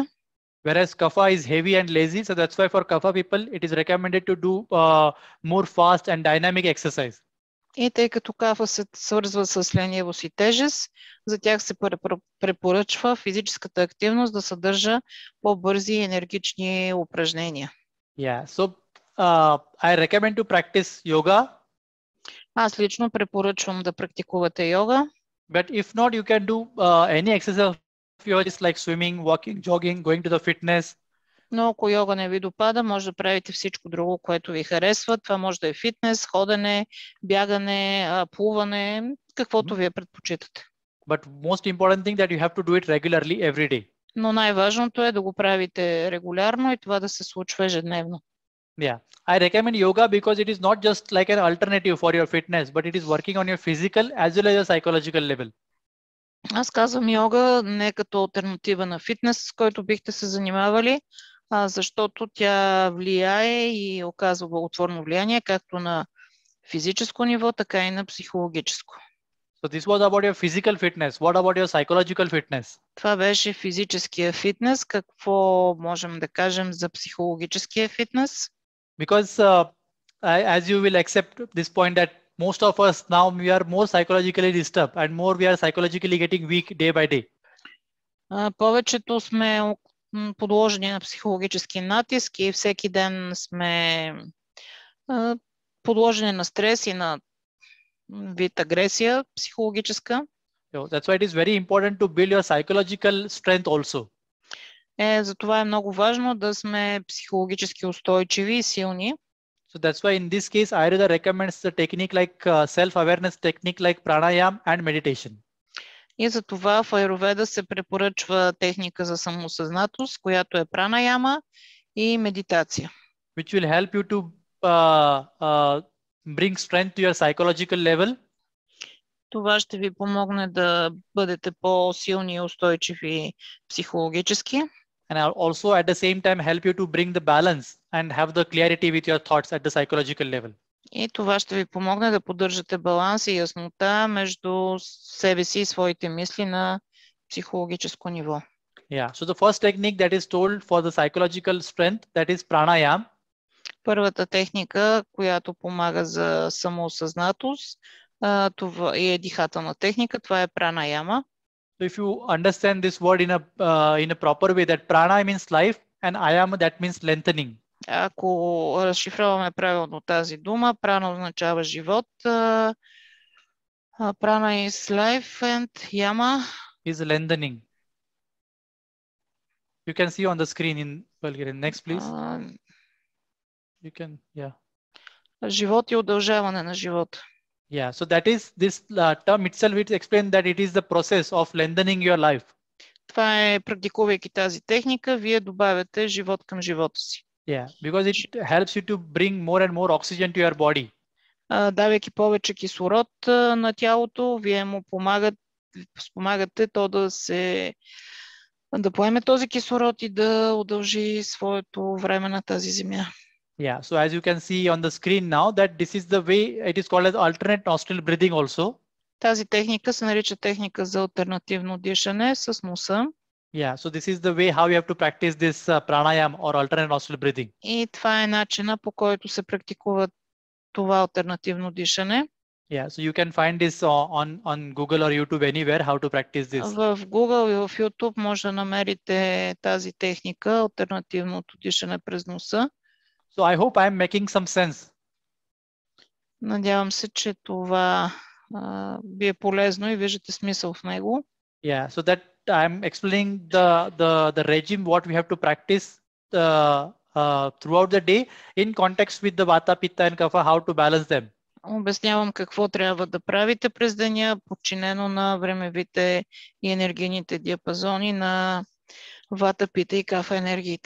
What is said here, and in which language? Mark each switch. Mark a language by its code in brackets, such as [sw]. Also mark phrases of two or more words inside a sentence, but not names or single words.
[en] Whereas Kapha is heavy and lazy, so that's why for Kapha people, it is recommended to do more fast and dynamic exercise. [bg] И тъй като кафа се свързва с ленивост и тежест, за тях се препоръчва физическата активност да съдържа по-бързи и енергични упражнения. [en] Yeah, so I recommend to practice yoga. [bg] Аз лично препоръчвам да практикувате йога. [en] But if not, you can do any exercise of yoga, just like swimming, walking, jogging, going to the fitness. [bg] Но ако йога не ви допада, може да правите всичко друго, което ви харесва. Това може да е фитнес, ходене, бягане, плуване, каквото вие предпочитате. [en] But most important thing that you have to do it regularly every day. [bg] Но най-важното е да го правите регулярно и това да се случва ежедневно. [en] Yeah, I recommend yoga because it is not just like an alternative for your fitness, but it is working on your physical as well as your psychological level. [bg] Аз казвам йога не като алтернатива на фитнес, с който бихте се занимавали, защото тя влияе и оказва благотворно влияние както на физическо ниво, така и на психологическо. [en] So this was about your physical fitness. What about your psychological fitness? [bg] Това беше физическия фитнес. Какво можем да кажем за психологическия фитнес? [en] Because as you will accept this point that most of us now we are more psychologically disturbed and more we are psychologically getting weak day by day. [bg] Повечето сме подложени на психологически натиск и всеки ден сме подложени на стрес и на вид агресия психологическа. [en] So that's why it is very important to build your psychological strength also. [bg] Затова е много важно да сме психологически устойчиви и силни. [en] So that's why in this case, Ayurveda recommends the technique like self-awareness technique like pranayama and meditation. [bg] И за това в Аюрведа се препоръчва техника за самосъзнатост, която е пранаяма и медитация. [en] Which will help you to bring strength to your psychological level. [bg] Това ще ви помогне да бъдете по-силни и устойчиви психологически. [en] And also at the same time help you to bring the balance and have the clarity with your thoughts at the psychological level. [bg] И това ще ви помогне да поддържате баланс и яснота между себе си и своите мисли на психологическо ниво. [en] Yeah. So the first technique that is told for the psychological strength, that is pranayama. [bg] Първата техника, която помага за самоосъзнатост, това е дихателна техника, това е пранаяма. [en] So if you understand this word in a proper way, that prana means life and ayama that means lengthening. [bg] Ако разшифроваме правилно тази дума, прана означава живот, прана [en] is life and yama is lengthening. You can see on the screen in Bulgarian. Next, please. You can, yeah. [bg] Живот и удължаване на живота. [en] Yeah, so that is this term itself. It explains that it is the process of lengthening your life. [bg] Това е, практикувайки тази техника, вие добавяте живот към живота си. [en] Yeah, because it helps you to bring more and more oxygen to your body. [bg] Давайки повече кислород на тялото, вие му спомагате то да поеме този кислород и да удължи своето време на тази земя. [en] Yeah, so as you can see on the screen now, that this is the way it is called as alternate nostril breathing also. [bg] Тази техника се нарича техника за алтернативно дишане с носа. [en] Yeah, so this is the way how you have to practice this pranayam or alternate nostril breathing. [bg] И това е начина, по който се практикува това алтернативно дишане. [en] Yeah, so you can find this on Google or YouTube anywhere how to practice this. [bg] В Google и в YouTube може да намерите тази техника, алтернативното дишане през носа. [en] So I hope I am making some sense. [bg] Надявам се, че това ви е полезно и виждате смисъл в него. [en] Yeah, so that I'm explaining the regime what we have to practice throughout the day in context with the Vata, Pitta and Kapha, how to balance them. [bg] Обяснявам какво трябва да правите през деня, подчинено на времевите и енергийните диапазони на Вата, Пита и Кафа енергиите.